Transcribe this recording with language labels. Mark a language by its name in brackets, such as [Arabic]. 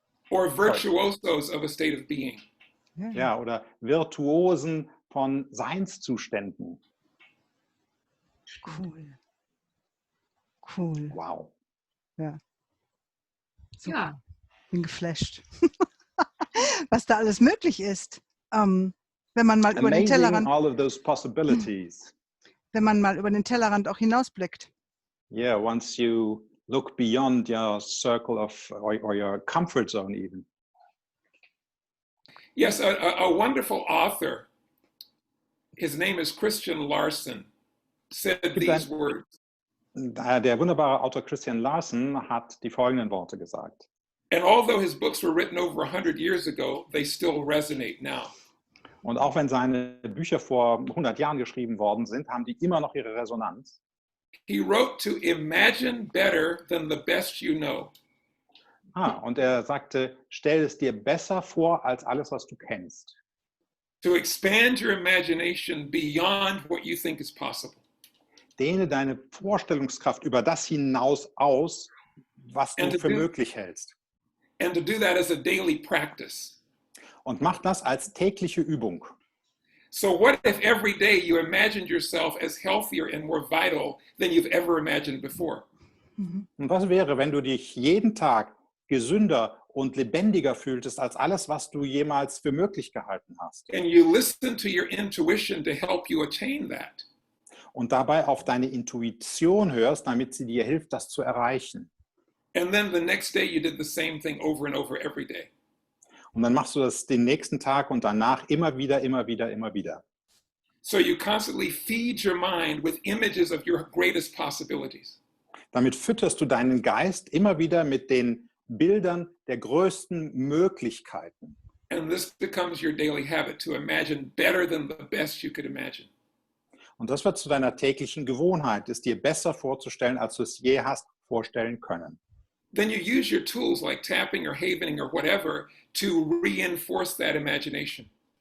[English] or virtuosos of a state of being. [German] Ja, oder Virtuosen von Seinszuständen. [English] Cool. Cool. Wow. [German] Ja. Super. Ja. Bin geflasht. Was da alles möglich ist. Wenn man mal über den [English] Amazing [German] Tellerrand, [English] all of those possibilities. [German] wenn man mal über den Tellerrand auch hinausblickt. [English] Yeah, once you look beyond your circle of or your comfort zone even. Yes, a wonderful author, his name is Christian Larson, said these words. [German] Der wunderbare Autor Christian Larson hat die folgenden Worte gesagt. [English] And although his books were written over 100 years ago, they still resonate now. [German] Und auch wenn seine Bücher vor 100 Jahren geschrieben worden sind, haben die immer noch ihre Resonanz. [English] He wrote to imagine better than the best you know. [German] Und er sagte, stell es dir besser vor als alles, was du kennst. [English] To expand your imagination beyond what you think is possible. [German] Dehne deine Vorstellungskraft über das hinaus aus, was du für möglich hältst. [English] And to do that as a daily practice. [German] Und mach das als tägliche Übung. [English] So what if every day you imagined yourself as healthier and more vital than you've ever imagined before? [German] Und was wäre, wenn du dich jeden Tag gesünder und lebendiger fühltest als alles, was du jemals für möglich gehalten hast? [English] And you listen to your intuition to help you attain that. [German] Und dabei auf deine Intuition hörst, damit sie dir hilft, das zu erreichen. [English] And then the next day you did the same thing over and over every day. [German] Und dann machst du das den nächsten Tag und danach immer wieder, immer wieder, immer wieder. [English] So you constantly feed your mind with images of your greatest possibilities. [German] Damit fütterst du deinen Geist immer wieder mit den Bildern der größten Möglichkeiten. [English] And this becomes your daily habit to imagine better than the best you could imagine. [German] Und das wird zu deiner täglichen Gewohnheit, es dir besser vorzustellen, als du es je hast vorstellen können. [English] Then you use your tools like tapping or havening or whatever to reinforce that imagination.